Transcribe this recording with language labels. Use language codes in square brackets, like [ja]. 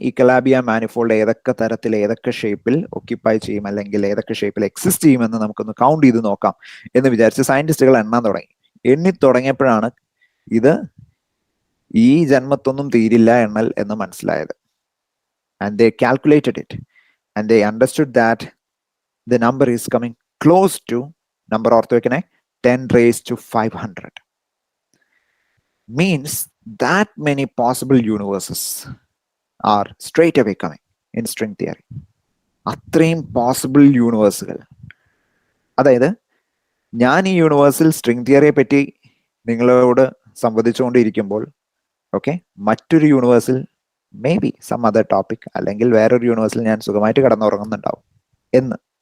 [ml] ഈ Calabi-Yau manifold ഏതൊക്കെ തരത്തിൽ ഏതൊക്കെ ഷേപ്പിൽ ഒക്യുപ്പൈ ചെയ്യും, അല്ലെങ്കിൽ ഏതൊക്കെ ഷേപ്പിൽ എക്സിസ്റ്റ് ചെയ്യുമെന്ന് നമുക്കൊന്ന് കൗണ്ട് ചെയ്ത് നോക്കാം എന്ന് വിചാരിച്ച് സയന്റിസ്റ്റുകൾ എണ്ണാൻ തുടങ്ങി. എണ്ണി തുടങ്ങിയപ്പോഴാണ് ഇത് ഈ ജന്മത്തൊന്നും തീരില്ല എണ്ണൽ എന്ന് മനസ്സിലായത്. [en] And they calculated it and they understood that the number is coming close to, number [ml] ഓർത്ത് വെക്കണേ, [en] 10⁵500. Means that many possible universes are straight away coming in string theory. [ml] അത്രയും പോസിബിൾ യൂണിവേഴ്സുകൾ. അതായത് ഞാൻ ഈ യൂണിവേഴ്സിൽ സ്ട്രിംഗ് തിയറിയെ പറ്റി നിങ്ങളോട് സംവദിച്ചുകൊണ്ടിരിക്കുമ്പോൾ, ഓക്കെ, മറ്റൊരു യൂണിവേഴ്സിൽ [en] maybe some other topic, [ml] അല്ലെങ്കിൽ വേറൊരു യൂണിവേഴ്സിൽ ഞാൻ സുഖമായിട്ട് കിടന്നുറങ്ങുന്നുണ്ടാവും എന്ന്.